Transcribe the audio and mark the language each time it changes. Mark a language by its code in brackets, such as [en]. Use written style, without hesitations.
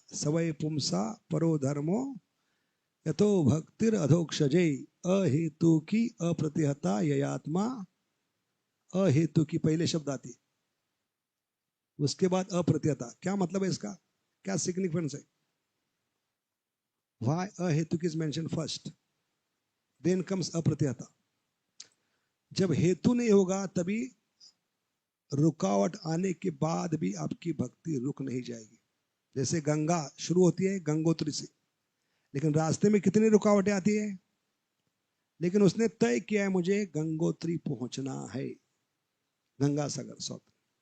[sa] सवय पुंसा परो धर्मो यतो भक्तिर अधोक्षजय, अहेतु की अप्रतिहता ययात्मा। [hi] अहेतु की पहले शब्द आती, उसके बाद अप्रतिहता। क्या मतलब है इसका, क्या सिग्निफिकेंस है? [en] Why अहेतु is mentioned first, then comes अप्रतिहता। [hi] जब हेतु नहीं होगा तभी रुकावट आने के बाद भी आपकी भक्ति रुक नहीं जाएगी। जैसे गंगा शुरू होती है गंगोत्री से, लेकिन रास्ते में कितनी रुकावटें आती है, लेकिन उसने तय किया है मुझे गंगोत्री पहुंचना है। गंगा सागर सॉरी।